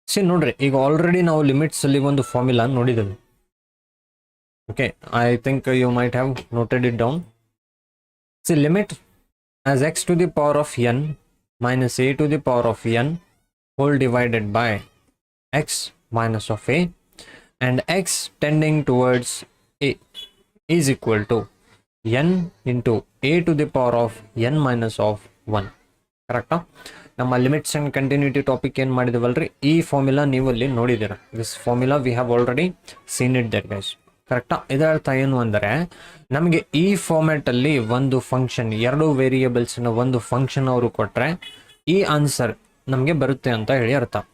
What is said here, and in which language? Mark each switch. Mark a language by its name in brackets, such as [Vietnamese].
[Kannada] ನೋಡ್ರಿ, ಈಗ ಆಲ್ರೆಡಿ ನಾವು ಲಿಮಿಟ್ಸ್ ಅಲ್ಲಿ ಒಂದು ಫಾರ್ಮುಲಾ ನೋಡಿದ್ದೇವೆ. [English] Okay, I think you might have noted it down. Limit as x to the power of n minus a to the power of n whole divided by x minus of a, and x tending towards a is equal to n into a to the power of n minus of 1. [Kannada] ಕರೆಕ್ಟಾ? ನಮ್ಮ limits and continuity topic ಏನು ಮಾಡಿದವಲ್ರಿ, ಈ formula ನೀವು ಅಲ್ಲಿ ನೋಡಿದ್ದೀರ. [English] This formula we have already seen it that guys. [Kannada] ಕರೆಕ್ಟಾ? ಇದರ ಅರ್ಥ ಏನು ಅಂದರೆ, ನಮಗೆ ಈ ಫಾರ್ಮ್ಯಾಟಲ್ಲಿ ಒಂದು ಫಂಕ್ಷನ್, ಎರಡು ವೇರಿಯೇಬಲ್ಸ್ನ ಒಂದು ಫಂಕ್ಷನ್ ಅವರು ಕೊಟ್ಟರೆ ಈ ಆನ್ಸರ್ ನಮಗೆ ಬರುತ್ತೆ ಅಂತ ಹೇಳಿ ಅರ್ಥ.